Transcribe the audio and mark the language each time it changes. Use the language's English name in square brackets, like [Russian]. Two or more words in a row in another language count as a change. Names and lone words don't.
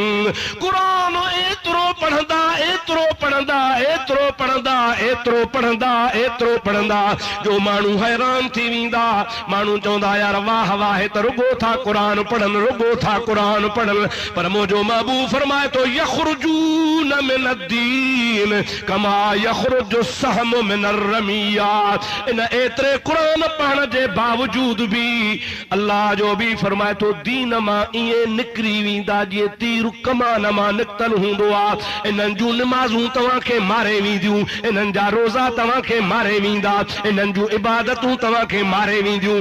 [Sindhi] क़ुरान एतिरो पढ़ंदा, एतिरो पढ़ंदा, एतिरो पढ़ंदा, एतिरो पढ़ंदा, एतिरो पढ़ंदा जो माण्हू हैरान थी वेंदा। माण्हू चवंदा, यार वाह वाह, त रुगो था क़ुरान पढ़नि, रुगो था क़ुरान पढ़नि। पर मुंहिंजो महबूब फरमाए थो, [Arabic] يخرجون من الدين كما يخرج السهم من الرمية. [Sindhi] इन एतिरे क़ुरान पढ़ण जे बावजूद भी अल्लाह जो भी फरमाए थो, दीन मां ईअं निकिरी वेंदा जीअं तीर कमान मां निकतल हूंदो आहे। इन्हनि जूं निमाज़ूं तव्हांखे मारे वेंदियूं, इन्हनि जा रोज़ा तव्हांखे मारे वेंदा, इन्हनि जूं इबादतूं तव्हांखे मारे वेंदियूं।